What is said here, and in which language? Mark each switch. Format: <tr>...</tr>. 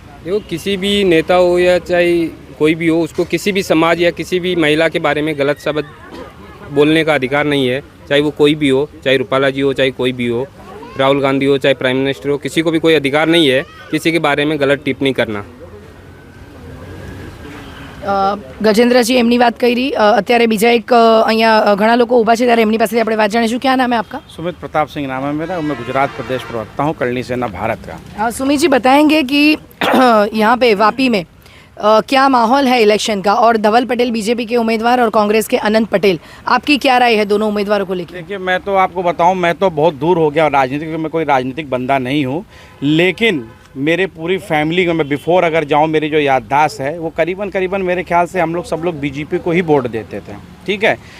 <hi>देखो किसी भी नेता हो या चाहे कोई भी हो उसको किसी भी समाज या किसी भी महिला के बारे में गलत शब्द बोलने का अधिकार नहीं है, चाहे वो कोई भी हो, चाहे रूपाला जी हो चाहे कोई भी हो, राहुल गांधी हो चाहे प्राइम मिनिस्टर हो, किसी को भी कोई अधिकार नहीं है किसी के बारे में गलत टिप्पणी करना।</hi> <gu>ગજેન્દ્રજી એમની વાત કરી અત્યારે બીજા એક અહીંયા ઘણા લોકો ઊભા છે ત્યારે એમની પાસેથી આપણે વાત જાણીશું</gu> <hi>क्या नाम है आपका? सुमित प्रताप सिंह नाम है मेरा, मैं गुजरात प्रदेश प्रवक्ता हूँ करणी सेना भारत का। सुमित जी बताएंगे कि यहाँ पे वापी में क्या माहौल है इलेक्शन का और धवल पटेल बीजेपी के उम्मीदवार और कांग्रेस के अनंत पटेल, आपकी क्या राय है दोनों उम्मीदवारों को लेकर? देखिए मैं तो आपको बताऊं, मैं तो बहुत दूर हो गया राजनीति, मैं कोई राजनीतिक बंदा नहीं हूं, लेकिन मेरे पूरी फैमिली को मैं बिफोर अगर जाऊं मेरी जो याददाश्त है वो करीबन मेरे ख्याल से हम लोग सब लोग बीजेपी को ही वोट देते थे, ठीक है।</hi>